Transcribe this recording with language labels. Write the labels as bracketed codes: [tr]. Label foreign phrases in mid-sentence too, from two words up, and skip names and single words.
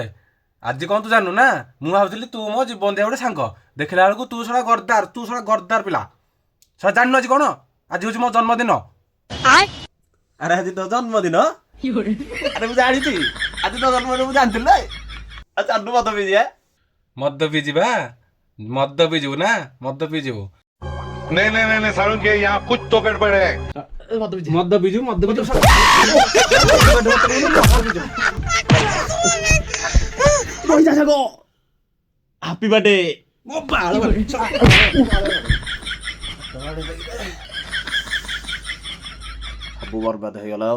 [or] ଆଜି କଣ ତୁ ଜାଣୁ ନା, ମୁଁ ଭାବୁଥିଲି ତୁ ମୋ ଜୀବନ ଦିଆ ଗୋଟେ ସାଙ୍ଗ, ଦେଖିଲା ବେଳକୁ ତୁ ଶଳା ଗର୍ଦାର ପିଲା। ଶଳା ଜାଣିନୁ ଆଜି କଣ? ଆଜି ହଉଛି ମୋ ଜନ୍ମଦିନ। ଆରେ ଆଜି ତୋ ଜନ୍ମଦିନ? ଆରେ ମୁଁ ଜାଣିଛି ଆଜି ତୋ ଜନ୍ମଦିନ, ମୁଁ ଜାଣିଥିଲି। ଆଉ ଚାଲୁ ମଦ ପିଇଯିବା। ମଦ ପିଇଯିବା? ମଦ ପିଇଯିବୁ ନା? ମଦ ପିଇଯିବୁ? [hi] नहीं नहीं नहीं नहीं सारुण के यहाँ कुछ तो गड़बड़ है। [or] ମଦ ପିଇଯିବୁ ମଦ ପିଇଯିବୁ। ପଇସା ସାଗ [en] happy birthday. [or] ମୋ ବାଳ ସବୁ ବର୍ବାଦ ହେଇଗଲା ଆଉ।